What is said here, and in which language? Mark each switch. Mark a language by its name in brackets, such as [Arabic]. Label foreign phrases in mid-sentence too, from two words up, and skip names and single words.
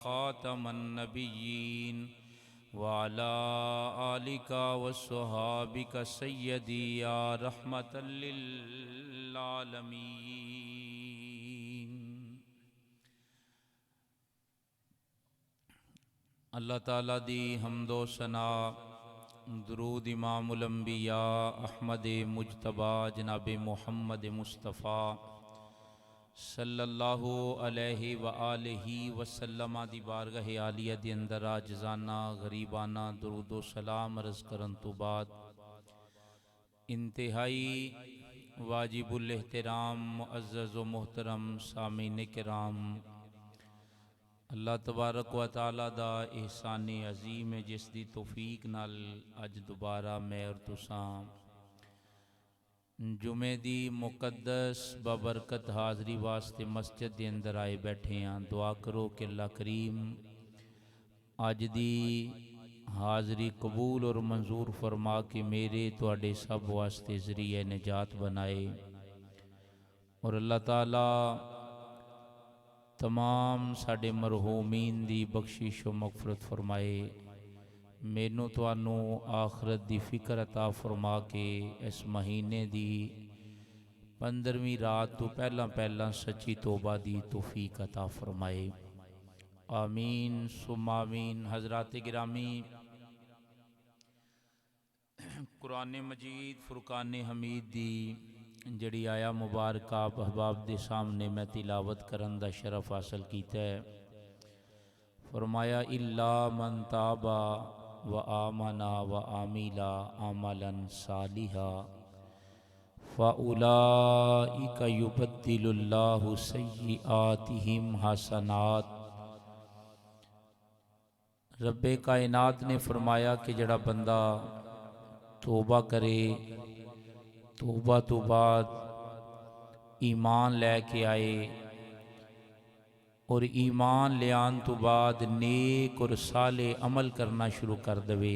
[Arabic] خاتم النبيين وعلى آلك وصحبك سيدي يا رحمة للعالمين. [Punjabi] اللہ تعالیٰ دی حمدو ثنا درود امام الانبیاء احمد مجتبیٰ جناب محمد مصطفیٰ [Arabic] صلى الله عليه وآله وسلم [Punjabi] دی بارگاہ عالیہ دے اندر عاجزانہ غریبانہ درود و سلام عرض کرن توں بعد انتہائی واجب الاحترام معزز و محترم سامعین کرام, اللہ تبارک و تعالیٰ دا احسان عظیم ہے جس دی توفیق نال اج دوبارہ میں اور تساں جمعے دی مقدس بابرکت حاضری واسطے مسجد کے اندر آئے بیٹھے ہاں. دعا کرو کہ اللہ کریم اج دی حاضری قبول اور منظور فرما کے میرے تہاڈے سب واسطے ذریعہ نجات بنائے اور اللہ تعالیٰ تمام ساڈے مرحومین دی بخشش و مغفرت فرمائے. مینوں تہانوں آخرت دی فکر عطا فرما کے اس مہینے دی 15ویں رات توں پہلا پہلا سچی توبہ دی توفیق عطا فرمائے. [Arabic] آمين ثم آمين. [Punjabi] حضرات گرامی، قرآن مجید فرقان حمید دی جیہڑی آیہ مبارکہ آپ احباب دے سامنے میں تلاوت کرن دا شرف حاصل کیتا ہے. [Arabic] فرمایا إلا من تاب وآمن وعمل عملا صالحا فأولئك يبدل الله سيئاتهم حسنات. [Punjabi] رب کائنات نے فرمایا کہ جیہڑا بندہ توبہ کرے، توبہ توں بعد ایمان لےکے آئے اور ایمان لے آن توں بعد نیک اور صالح عمل کرنا شروع کر دوے.